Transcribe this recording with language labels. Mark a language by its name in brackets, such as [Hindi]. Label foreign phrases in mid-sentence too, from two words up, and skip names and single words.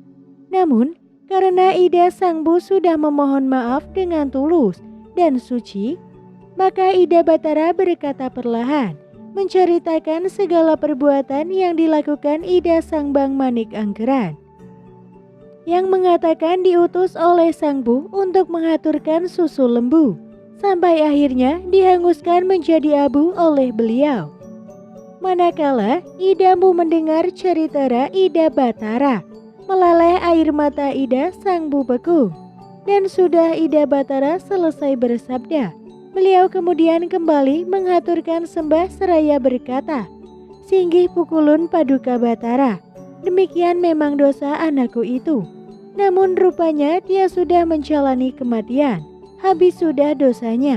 [Indonesian] Namun, karena Ida Sang Bu sudah memohon maaf dengan tulus dan suci, maka Ida Batara berkata perlahan, menceritakan segala perbuatan yang dilakukan Ida Sang Bang Manik Angkeran, yang mengatakan diutus oleh Sang Bu untuk mengaturkan susu lembu, sampai akhirnya dihanguskan menjadi abu oleh beliau. Manakala Ida Mpu mendengar cerita Ida Batara, meleleh air mata Ida Sang Mpu Bekung. Dan sudah Ida Batara selesai bersabda, beliau kemudian kembali mengaturkan sembah seraya berkata, [Balinese] "Singgih pukulun [Indonesian] Paduka Batara, demikian memang dosa anakku itu. Namun rupanya dia sudah menjalani kematian, habis sudah dosanya.